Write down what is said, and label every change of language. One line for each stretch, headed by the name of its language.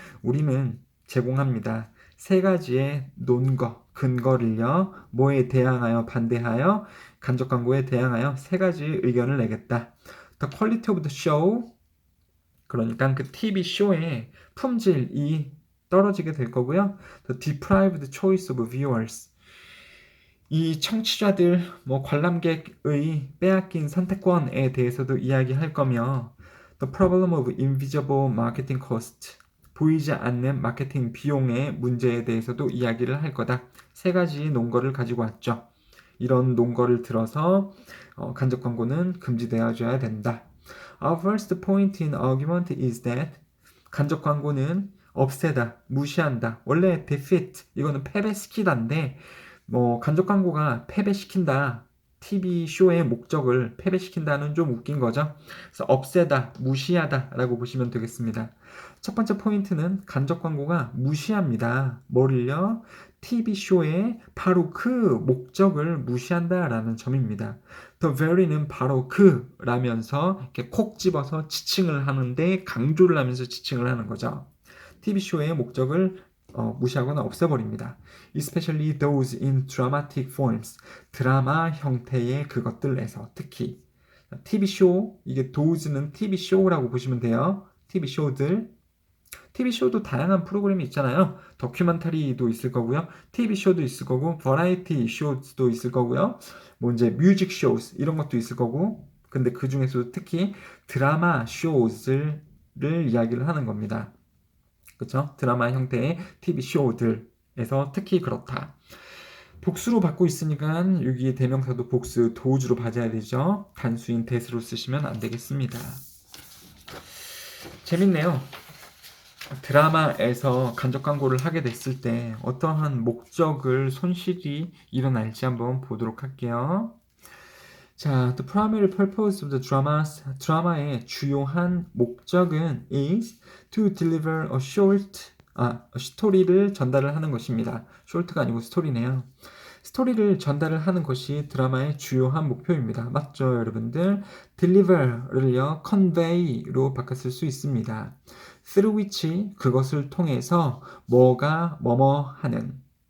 Korean: 우리는 제공합니다. 세 가지의 논거, 근거를요. 뭐에 대항하여 반대하여 간접 광고에 대항하여 세 가지 의견을 내겠다.
English: The quality of the show
Korean: 그러니까 그 TV 쇼의 품질이 떨어지게 될 거고요.
English: The deprived choice of viewers.
Korean: 이 청취자들, 관람객의 빼앗긴 선택권에 대해서도 이야기할 거며,
English: The problem of invisible marketing cost.
Korean: 보이지 않는 마케팅 비용의 문제에 대해서도 이야기를 할 거다. 세 가지 논거를 가지고 왔죠. 이런 논거를 들어서 간접 광고는 금지되어줘야 된다.
English: Our first point in argument is that
Korean: 간접 광고는 없애다, 무시한다. 원래 defeat 이거는 패배시키다인데 간접 광고가 패배시킨다. TV 쇼의 목적을 패배시킨다는 좀 웃긴 거죠. 그래서 없애다, 무시하다라고 보시면 되겠습니다. 첫 번째 포인트는 간접 광고가 무시합니다. 뭐를요? TV 쇼의 바로 그 목적을 무시한다라는 점입니다.
English: The very
Korean: 는 바로 그라면서 이렇게 콕 집어서 지칭을 하는데 강조를 하면서 지칭을 하는 거죠. TV 쇼의 목적을 무시하거나 없애버립니다.
English: Especially those in dramatic forms.
Korean: 드라마 형태의 그것들에서 특히 TV쇼, 이게 those는 TV쇼라고 보시면 돼요. TV쇼들. TV쇼도 다양한 프로그램이 있잖아요. 다큐멘터리도 있을 거고요. TV쇼도 있을 거고, 버라이티 쇼도 있을 거고요. 이제 뮤직 쇼스 이런 것도 있을 거고. 근데 그 중에서도 특히 드라마 쇼즈를 이야기를 하는 겁니다. 그렇죠? 드라마 형태의 TV 쇼들에서 특히 그렇다. 복수로 받고 있으니까 여기 대명사도 복수, 도주로 받아야 되죠. 단수인 that으로 쓰시면 안 되겠습니다. 재밌네요. 드라마에서 간접 광고를 하게 됐을 때 어떠한 목적을 손실이 일어날지 한번 보도록 할게요.
English: 자, the primary purpose of the dramas,
Korean: 드라마의 주요한 목적은
English: is to deliver a
Korean: 스토리를 전달을 하는 것입니다. short가 아니고 스토리네요. 스토리를 전달을 하는 것이 드라마의 주요한 목표입니다. 맞죠, 여러분들? deliver를요, convey로 바꿨을 수 있습니다.
English: through which,
Korean: 그것을 통해서 뭐가 뭐뭐 하는.